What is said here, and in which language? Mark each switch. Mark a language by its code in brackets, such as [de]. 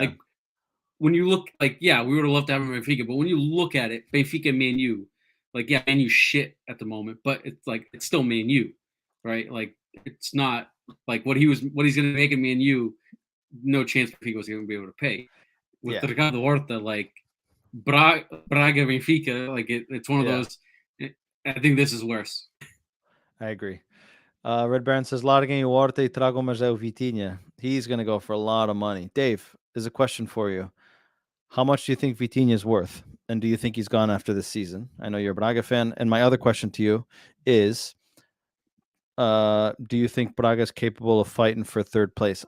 [en] Like when you look, like, yeah, we would have loved to have him in Benfica, but when you look at it, Benfica, Man U, like, yeah, Man U shit at the moment, but it's like it's still Man U, right? Like it's not like what he's going to make in Man U. No chance Benfica was going to be able to pay. With Ricardo Horta, like Braga Benfica, like it's one of those. I think this is worse. I agree. Red Baron says, [pt] Larguem o Horta e tragam mais o Vitinha. [en] He's going to go for a lot of money. Dave, there's a question for you. How much do you think Vitinha is worth? And do you think he's gone after this season? I know you're a Braga fan. And my other question to you is, do you think Braga is capable of fighting for third place?